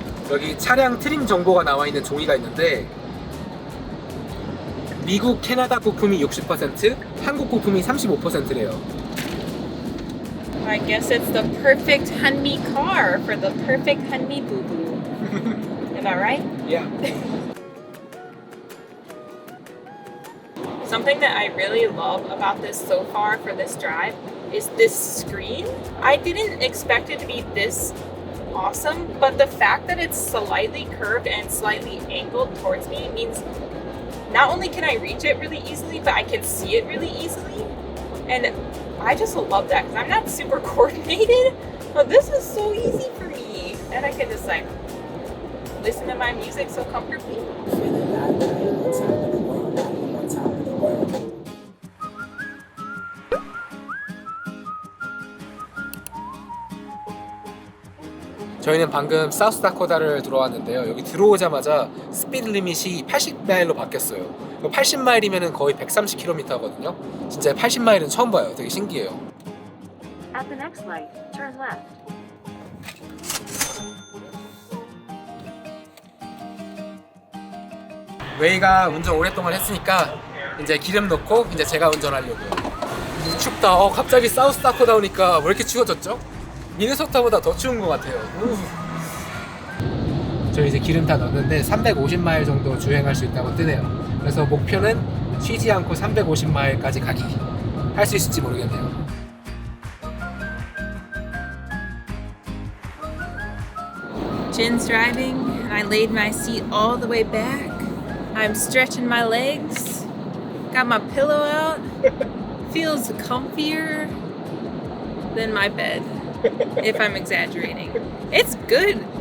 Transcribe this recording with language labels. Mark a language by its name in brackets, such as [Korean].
[Korean] 여기 차량 트림 정보가 나와 있는 종이가 있는데 미국, 캐나다 부품이 60%, 한국 부품이 35%래요. [English] I guess it's the perfect Hanmi car for the perfect Hanmi boo-boo. Am I right? Yeah. Something that I really love about this so far for this drive is this screen. I didn't expect it to be this awesome, but the fact that it's slightly curved and slightly angled towards me means not only can I reach it really easily, but I can see it really easily. And I just love that because I'm not super coordinated, but this is so easy for me. And I can just like listen to my music so comfortably. [Korean] 저희는 방금 사우스다코다를 들어왔는데요. 여기 들어오자마자 스피드 리밋이 80마일로 바뀌었어요. 80마일이면 거의 130km거든요. 진짜 80마일은 처음 봐요. 되게 신기해요. [English] At the next light, turn left. [Korean] 웨이가 운전 오랫동안 했으니까 이제 기름 넣고 이제 제가 운전하려고요. 춥다. 갑자기 사우스다코다 오니까 왜 이렇게 추워졌죠? 미네소타보다 더 추운 것 같아요. 저 이제 기름 다 넣었는데 350마일 정도 주행할 수 있다고 뜨네요. 그래서 목표는 쉬지 않고 350마일까지 가기. 할 수 있을지 모르겠네요. [English] Jin's driving, and I laid my seat all the way back. I'm stretching my legs, got my pillow out. Feels comfier than my bed, if I'm exaggerating. It's good.